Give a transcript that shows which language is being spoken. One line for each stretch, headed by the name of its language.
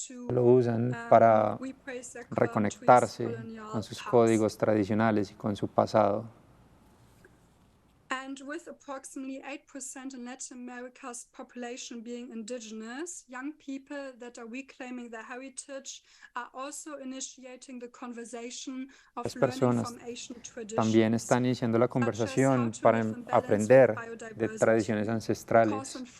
Spanish: Lo usan para reconectarse con sus códigos tradicionales y con su pasado.
English: And with approximately 8% in Latin America's population being indigenous, young people that are reclaiming their heritage are also initiating the conversation of learning from Asian traditions.
Spanish: También están iniciando la conversación para aprender de tradiciones ancestrales.